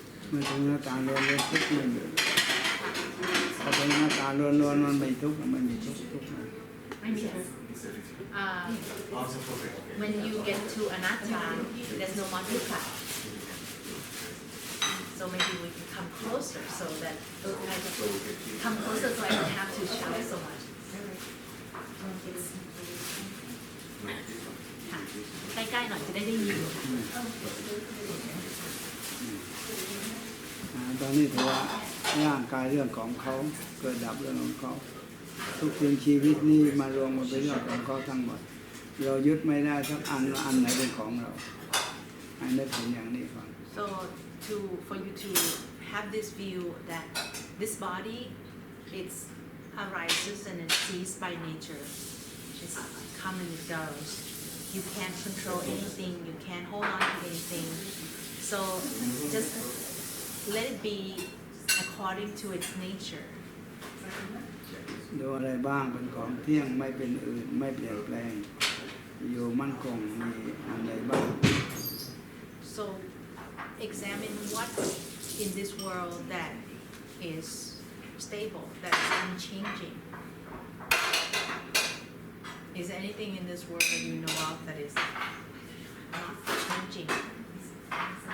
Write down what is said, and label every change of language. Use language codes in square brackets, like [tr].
[th] เมื่อถึงหน้าตาล้วนๆทุกข์ไม่มีพอถึงหน้าตาล้วนๆมันไม่ทุกข์มันมีทุกข์ ไม่มีทุกข์ [en] When you get to anatta, there's no more dukkha. So maybe we can come closer so that I can come closer so I don't have to shout so much. [th] ค่ะใกล้ๆหน่อยจะได้ยิน ตอนนี้ถือว่าร่างกายเรื่องของเขาเกิดดับเรื่องของเขาทุกสิ่งชีวิตนี้มารวมมาเป็นเรื่องของเขาทั้งหมดเรายึดไม่ได้สักอันไหนเป็นของเราให้นึกถึงอย่างนี้ก่อน [en] So for you to have this view that this body it arises and it ceases by nature, it comes and it goes. You can't control anything. You can't hold on to anything. So just let it be according to its nature. [th] ดูอะไรบ้างเป็นของเที่ยงไม่เป็นอื่นไม่เปลี่ยนแปลงอยู่มั่นคงมีอะไรบ้าง [en] So examine what in this world that is stable, that is unchanging. Is there anything in this world that you know of that is not changing?